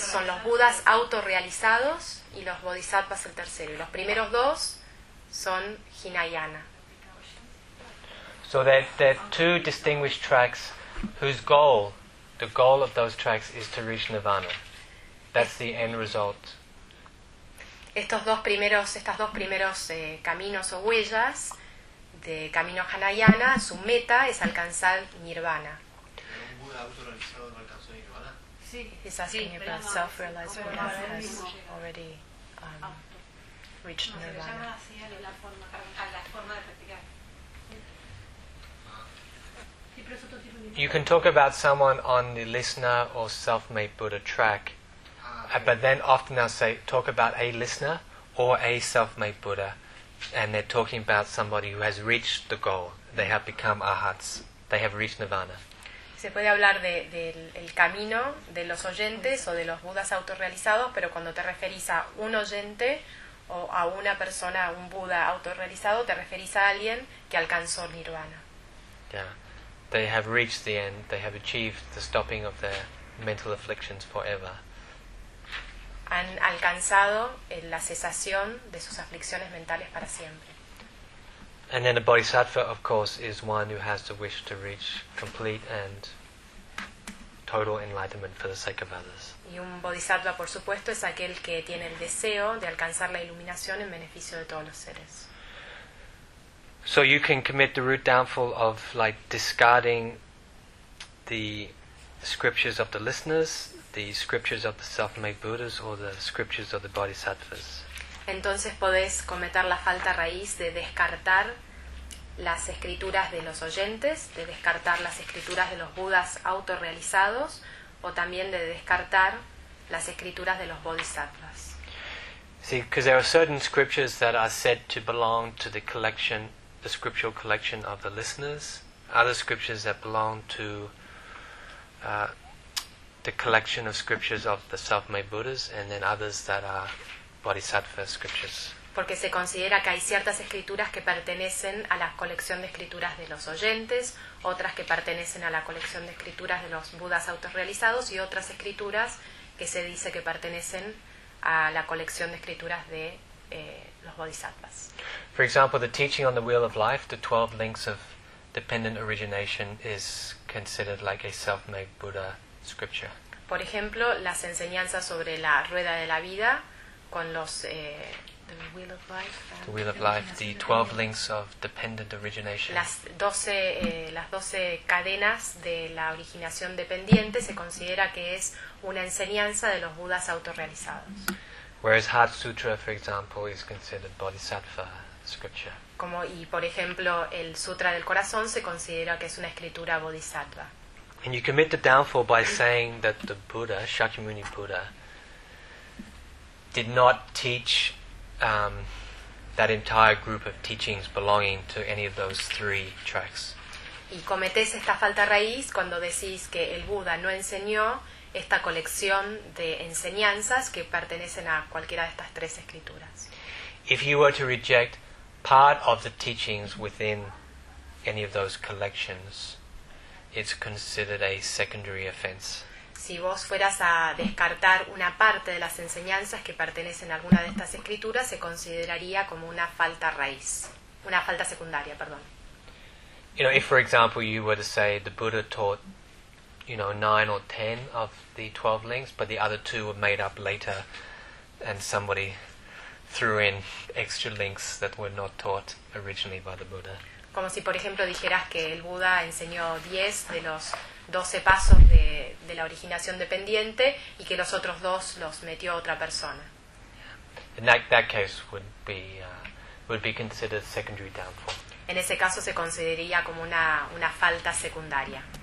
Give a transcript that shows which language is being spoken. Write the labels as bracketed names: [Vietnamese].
[Spanish] son los Budas autorrealizados, y los Bodhisattvas el tercero. Y los primeros dos son Hinayana. [English] So there are two distinguished tracks whose goal, the goal of those tracks, is to reach Nirvana. That's the end result. [Spanish] Estos dos primeros caminos o huellas de camino Hinayana, su meta es alcanzar Nirvana. ¿Un Buda autorrealizado no alcanzó Nirvana? Sí. [English] He's asking about self-realized Buddha has already reached Nirvana. You can talk about someone on the listener or self-made Buddha track, but then often they'll say, talk about a listener or a self-made Buddha, and they're talking about somebody who has reached the goal. They have become arhats. They have reached nirvana. [Spanish] Se puede hablar de del camino de los oyentes o de los budas autorrealizados, pero cuando te referís a un oyente o a una persona, un buda autorrealizado, te referís a alguien que alcanzó nirvana. [English] Yeah. They have reached the end. They have achieved the stopping of their mental afflictions forever. [Spanish] Han alcanzado la cesación de sus aflicciones mentales para siempre. [English] And then a bodhisattva, of course, is one who has the wish to reach complete and total enlightenment for the sake of others. [Spanish] Y un bodhisattva, por supuesto, es aquel que tiene el deseo de alcanzar la iluminación en beneficio de todos los seres. [English] So you can commit the root downfall of like discarding the scriptures of the listeners, the scriptures of the self-made Buddhas, or the scriptures of the bodhisattvas. [Spanish] Entonces podés cometer la falta raíz de descartar las escrituras de los oyentes, de descartar las escrituras de los budas autorrealizados, o también de descartar las escrituras de los bodhisattvas. [English] See, because there are certain scriptures that are said to belong to the collection, the scriptural collection of the listeners, other scriptures that belong to the collection of scriptures of the self-made Buddhas, and then others that are bodhisattva scriptures. [Spanish] Porque se considera que hay ciertas escrituras que pertenecen a la colección de escrituras de los oyentes, otras que pertenecen a la colección de escrituras de los budas autorrealizados, y otras escrituras que se dice que pertenecen a la colección de escrituras de los bodhisattvas. [English] For example, the teaching on the wheel of life, the 12 links of dependent origination, is considered like a self-made Buddha scripture. [Spanish] Por ejemplo, las enseñanzas sobre la rueda de la vida con los [English] the wheel of life, the wheel of life, the 12 links of dependent origination. [Spanish] Las doce cadenas de la originación dependiente se considera que es una enseñanza de los budas autorrealizados. [English] Whereas Heart Sutra, for example, is considered bodhisattva scripture. [Spanish] Como y por ejemplo el Sutra del Corazón se considera que es una escritura bodhisattva. [English] And you commit the downfall by saying that the Buddha, Shakyamuni Buddha, did not teach that entire group of teachings belonging to any of those three tracks. [Spanish] Y cometes esta falta raíz cuando decís que el Buda no enseñó esta colección de enseñanzas que pertenecen a cualquiera de estas tres escrituras. [English] If you were to reject part of the teachings within any of those collections, it's considered a secondary offense. [Spanish] Si vos fueras a descartar una parte de las enseñanzas que pertenecen a alguna de estas escrituras, se consideraría como una falta raíz, una falta secundaria, perdón. [English] You know, if for example you were to say the Buddha taught, you know, 9 or 10 of the 12 links, but the other two were made up later and somebody threw in extra links that were not taught originally by the Buddha. [Spanish] Como si, por ejemplo, dijeras que el Buda enseñó 10 de los 12 pasos de la originación dependiente y que los otros dos los metió otra persona. [English] In that case would be considered secondary downfall. [Spanish] En ese caso se consideraría como una falta secundaria.